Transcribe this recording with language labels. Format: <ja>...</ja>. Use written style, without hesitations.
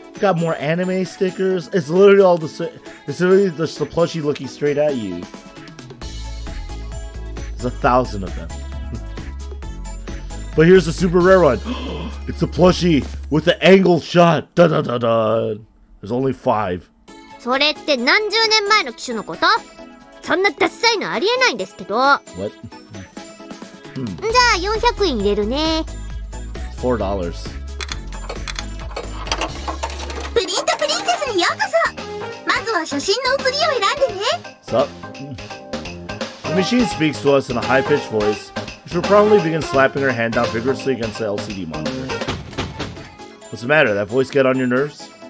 <en>You got more anime stickers? It's literally all the same. It's literally just the plushie looking straight at you. There's 1,000 of them. But here's the super rare one. It's a plushie with the angled shot. Da da da da. There's only 5.</en> <ja>それって何十年前の機種のこと？そんなダッサいのありえないんですけど。</ja> <en>What?</en> <ja>じゃあ400円入れるね。</ja> <en>$4。</en> <ja>プリントプリンセスにようこそ。まずは写真の写りを選んでね。</ja> <en>Sup? The machine speaks to us in a high-pitched voice. We should probably begin slapping her hand down vigorously against the LCD monitor. What's the matter? That voice get on your nerves?</en>